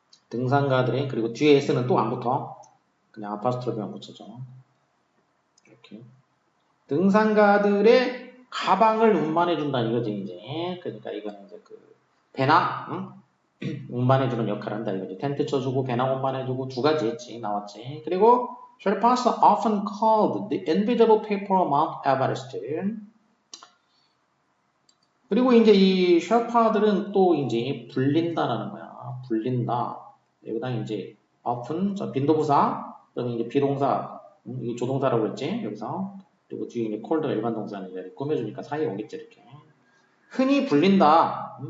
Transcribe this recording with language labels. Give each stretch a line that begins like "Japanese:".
Korean: 등산가들의 그리고 뒤에 s는 또 안 붙어. 그냥 아파스트로피만 붙여줘. 이렇게 등산가들의 가방을 운반해준다는 이거지 이제. 그러니까 이거는 이제 그 배낭 응? 운반해주는 역할을 한다 이거지. 텐트 쳐주고 배낭 운반해주고 2가지 했지 나왔지. 그리고
English: Sherpas are often called the invisible people of Mount Everest.
Korean: 그리고 이제 이 셜파들은 또 이제 불린다라는 거야. 불린다. 여기다 이제 often 빈도부사 그러면 이제 비동사 이게 조동사라고 했지 여기서. 그리고 뒤에 이제 콜드가 일반 동사는 이제 꾸며주니까 사이에 오겠지 이렇게. 흔히 불린다.